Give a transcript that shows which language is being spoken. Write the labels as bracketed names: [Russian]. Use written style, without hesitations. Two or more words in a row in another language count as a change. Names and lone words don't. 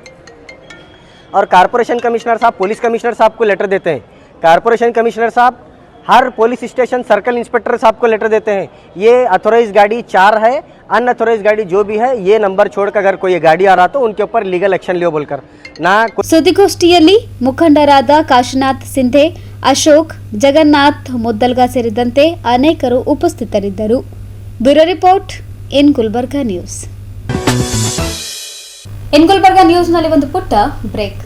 [Hindi] और [English] corporation commissioner [Hindi] साहब [English] police commissioner [Hindi] साहब को लेटर देते हैं। [English] corporation commissioner [Hindi] साहब हर [English] police station circle inspector [Hindi] साहब को लेटर देते हैं, ये अथोराइज गाड़ी 4 है, अनअथोराइज गाड़ी जो भी है ये नंबर छोड़कर अगर कोई गाड़ी आ रहा तो उनके ऊपर [English] legal action [Hindi] लियो बोलकर ना। [Kannada] ಸುದ್ದಿಗೋಷ್ಠಿಯಲ್ಲಿ ಮುಖಂಡರಾದ ಕಾಶಿನಾಥ್ ಸಿಂಧೆ, ಅಶೋಕ್, ಜಗನ್ನಾಥ್ ಮುದ್ದಲ್ಗ ಸೇರಿದಂತೆ ಅನೇಕರು ಉಪಸ್ಥಿತರಿದ್ದರು. [English] Bureau report In Gulbarga News. [Kannada] ಇನ್ ಗುಲ್ಬರ್ಗಾ ನ್ಯೂಸ್ನಲ್ಲಿ ಒಂದು ಪುಟ್ಟ ಬ್ರೇಕ್.